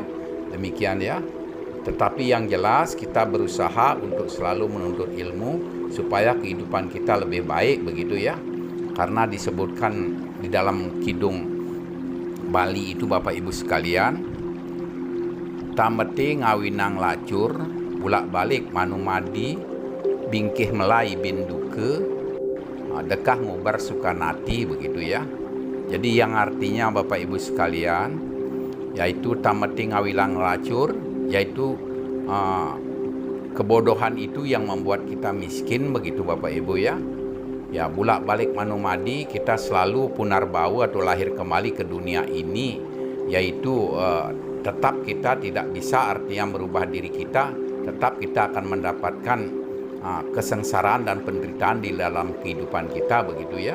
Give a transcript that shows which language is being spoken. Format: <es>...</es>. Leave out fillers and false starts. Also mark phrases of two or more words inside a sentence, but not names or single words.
<id>Demikian ya. Tetapi yang jelas kita berusaha untuk selalu menuntut ilmu supaya kehidupan kita lebih baik begitu ya. Karena disebutkan di dalam Kidung Bali itu Bapak Ibu sekalian,</id> <ban>tameti ngawinang lacur bulak-balik manumadi bingkih melai binduke dekah ngubar sukanati begitu ya.</ban> <id>Jadi yang artinya Bapak Ibu sekalian, yaitu</id> <ban>tameting awilang lacur,</ban> <id>yaitu kebodohan itu yang membuat kita miskin begitu Bapak Ibu ya. Ya,</id> <ban>bulak balik manumadi,</ban> <id>kita selalu punar bau atau lahir kembali ke dunia ini, yaitu tetap kita tidak bisa artinya merubah diri kita, tetap kita akan mendapatkan kesengsaraan dan penderitaan di dalam kehidupan kita begitu ya.</id>